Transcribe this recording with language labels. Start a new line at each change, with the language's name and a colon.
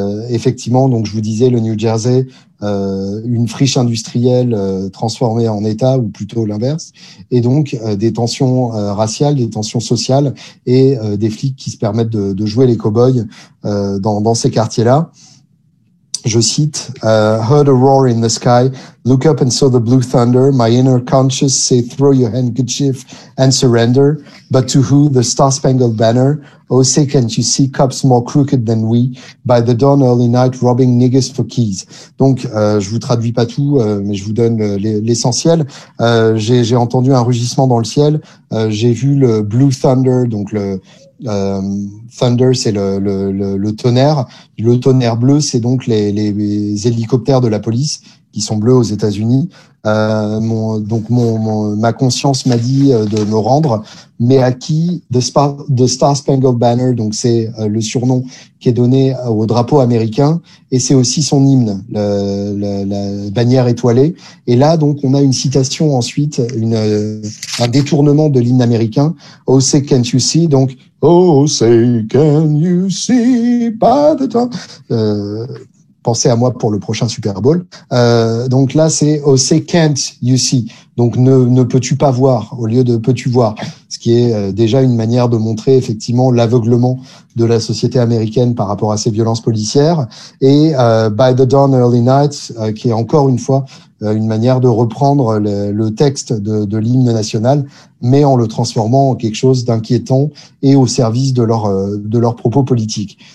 French: Effectivement, donc je vous disais, le New Jersey, une friche industrielle transformée en État, ou plutôt l'inverse, et donc des tensions raciales, des tensions sociales, et des flics qui se permettent de jouer les cow-boys dans ces quartiers-là. Je cite,
English: heard a roar in the sky, look up and saw the blue thunder, my inner conscious say throw your handkerchief and surrender, but to who the star-spangled banner, oh say can't you see cops more crooked than we, by the dawn early night robbing niggas for keys.
French: Donc je vous traduis pas tout, mais je vous donne l'essentiel. J'ai entendu un rugissement dans le ciel, j'ai vu le blue thunder, donc le thunder, c'est le tonnerre. Le tonnerre bleu, c'est donc les hélicoptères de la police qui sont bleus aux États-Unis. Ma conscience m'a dit de me rendre, mais à qui? The Star Spangled Banner, donc c'est le surnom qui est donné au drapeau américain, et c'est aussi son hymne, la bannière étoilée. Et là, donc, on a une citation ensuite, un détournement de l'hymne américain.
English: Oh, say can't you see?
French: Donc,
English: oh, say can you see by the time.
French: Pensez à moi pour le prochain Super Bowl. Donc là, c'est
English: oh, say can't you see.
French: Donc ne peux-tu pas voir au lieu de peux-tu voir, ce qui est déjà une manière de montrer effectivement l'aveuglement de la société américaine par rapport à ces violences policières. Et
English: By the Dawn Early Night,
French: qui est encore une fois une manière de reprendre le texte de l'hymne national, mais en le transformant en quelque chose d'inquiétant et au service de leurs propos politiques.